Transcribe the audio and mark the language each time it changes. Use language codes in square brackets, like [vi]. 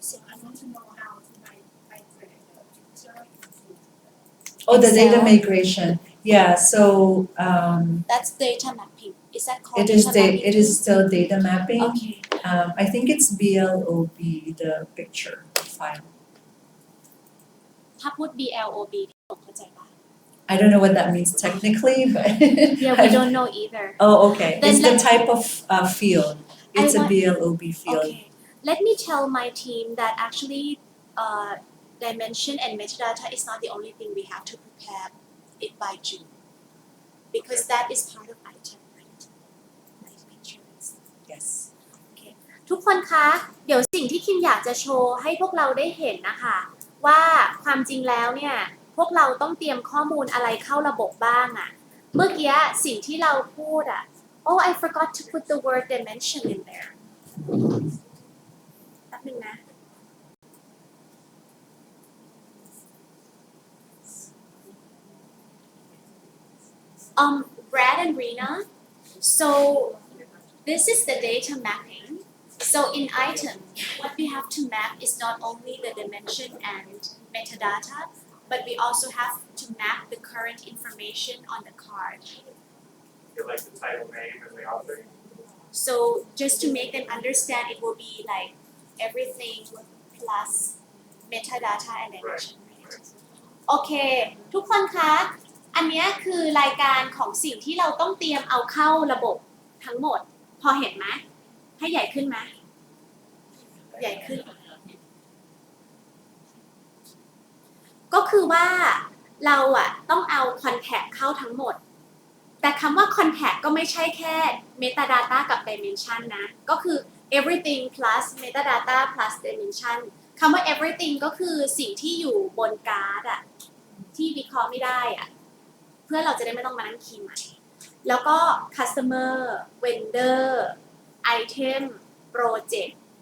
[en] I want to know how to migrate the picture into Oh, the data Excel. migration. Yeah, so that's data mapping is that called it is data mapping it is still data mapping. okay I think it's BLOB, the picture file. [th] ถ้าพูด BLOB ผมเข้าใจป่ะ [en] I don't know what that means technically, but Yeah, we don't know either. Oh, okay. Then It's the let's- type of field. It's a want- BLOB field. Okay. Let me tell my team that actually dimension and metadata is not the only thing we have to prepare it by June. Because that is part of item, right? Like pictures. Yes. [th] ทุกคนคะ เดี๋ยวสิ่งที่คิมอยากจะโชว์ให้พวกเราได้เห็นนะคะ ว่าความจริงแล้วเนี่ยพวกเราต้องเตรียมข้อมูลอะไรเข้าระบบบ้างอะเมื่อกี้สิ่งที่เราพูดอะ [en] Oh I forgot to put the word dimension in there [th] แป๊บนึงนะ [en] Brad and Rena so this is the data mapping so in item what we have to map is not only the dimension and metadata but we also have to map the current information on the card You like the title name and the author? so just to make them understand it will be like everything plus metadata and dimension Right. [th] โอเคทุกคนคะอันนี้คือรายการของสิ่งที่เราต้องเตรียมเอาเข้าระบบทั้งหมดพอเห็นไหมให้ใหญ่ขึ้นไหมใหญ่ขึ้น ก็คือว่าเราอะต้องเอา contact เข้าทั้งหมดแต่คำว่า contact ก็ไม่ใช่แค่ metadata กับ dimension นะก็คือ [en] everything plus metadata plus dimension [th] คำว่า everything ก็คือสิ่งที่อยู่บนการ์ดอะที่วิเคราะห์ไม่ได้อะเพื่อเราจะได้ไม่ต้องมานั่งคีย์ใหม่แล้วก็ customer vendor item project